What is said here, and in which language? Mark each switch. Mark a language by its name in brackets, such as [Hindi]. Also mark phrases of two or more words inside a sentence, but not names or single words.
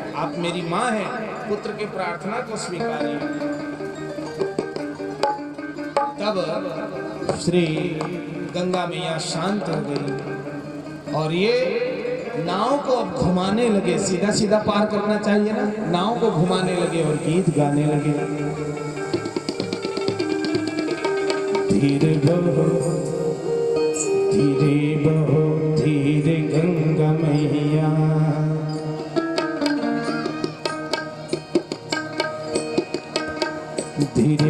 [Hindi] आप मेरी माँ हैं, पुत्र की प्रार्थना को स्वीकारिए। तब श्री गंगा मैया शांत हो गई और ये नाव को अब घुमाने लगे। सीधा सीधा पार करना चाहिए ना, नाव को घुमाने लगे और गीत गाने लगे। धीरे बहो धीरे बहो धीरे गंगा मैया, धीरे